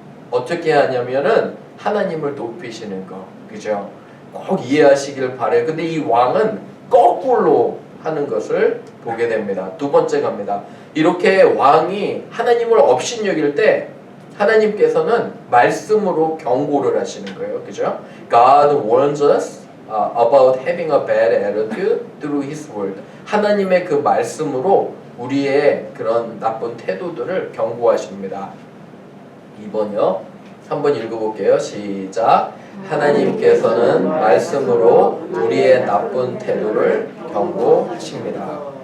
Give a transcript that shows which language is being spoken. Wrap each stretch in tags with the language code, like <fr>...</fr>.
<ko>어떻게 하냐면은 하나님을 높이시는 거. 그죠? 꼭 이해하시길 바래요. 근데 이 왕은 거꾸로 하는 것을 보게 됩니다. 두 번째 갑니다. 이렇게 왕이 하나님을 업신여길 때 하나님께서는 말씀으로 경고를 하시는 거예요. 그죠?</ko> <en>God warns us about having a bad attitude through His word.</en> <ko>하나님의 그 말씀으로 우리의 그런 나쁜 태도들을 경고하십니다. 2번이요. 한번 읽어볼게요. 시작. 하나님께서는 말씀으로 우리의 나쁜 태도를 경고하십니다.</ko>